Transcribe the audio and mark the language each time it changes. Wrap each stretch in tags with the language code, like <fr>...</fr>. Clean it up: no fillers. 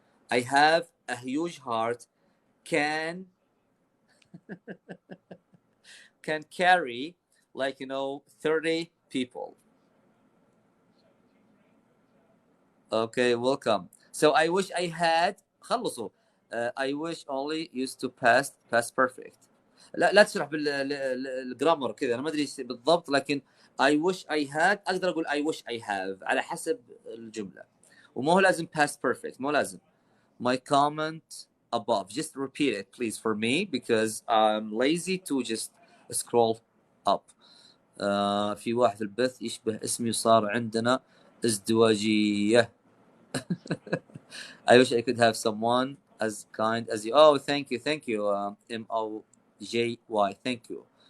<en>I have a huge heart. Can carry like 30 people. Okay, welcome. So I wish I had</en> <ar>خلصوا.</ar> <en>I wish only used to past perfect.</en> <ar>لا تشرح بالجرامر كذا، انا ما ادري بالضبط، لكن</ar> <en>I wish I had</en> <ar>اقدر اقول</ar> <en>I wish I have</en> <ar>على حسب الجمله، ومو لازم</ar> <en>past perfect،</en> <ar>مو لازم.</ar> <en>My comment above, just repeat it please for me because I'm lazy to just scroll up.</en> <ar>في واحد في البث يشبه اسمي وصار عندنا ازدواجية.</ar> <en>I wish I could have someone as kind as you. Oh, thank you MOJY, thank you.</en>